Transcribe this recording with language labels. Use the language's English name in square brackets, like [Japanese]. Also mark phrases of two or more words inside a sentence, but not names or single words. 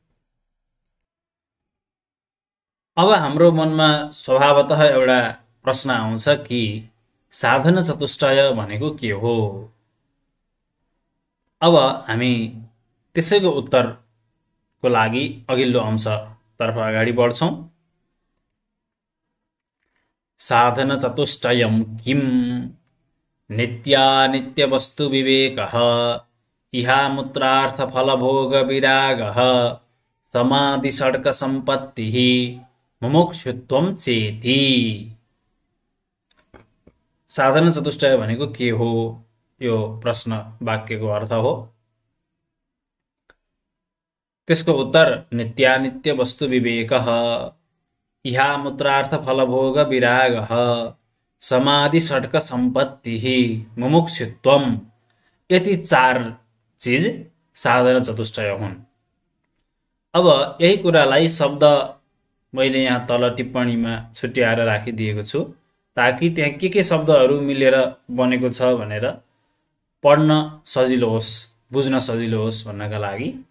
[Nepali] अब हाम्रो मनमा स्वभावतः एउटा प्रश्न आउँछ कि साधना चतुष्टय भनेको के हो? अब हामी त्यसैको उत्तरको लागि अघिल्लो अंशतर्फ अगाडि बढ्छौं। [Sanskrit] साधन चतुष्टयं किम्? नित्यानित्य वस्तु विवेकः, इहामुत्रार्थ फलभोग विरागः, समाधि षड्क सम्पत्तिः, मुमुक्षुत्वं चेति। [Nepali] साधन चतुष्टय भनेको के हो? यो प्रश्न वाक्यको अर्थ हो। त्यसको उत्तर [Sanskrit] नित्यानित्य वस्तु विवेकः, इहामुत्रार्थ फलभोग विरागः, समाधि षड्क सम्पत्तिः, मुमुक्षुत्वम। [Nepali] यति चार चीज साधन चतुष्टय हुन्। अब यही कुरालाई शब्द मैले यहाँ तल टिप्पणीमा छुट्याएर राखिदिएको छु ताकि त्यहाँ के शब्दहरू मिलेर बनेको छ भनेर पढ्न सजिलो होस्, बुझ्न सजिलो होस् भन्नका लागि।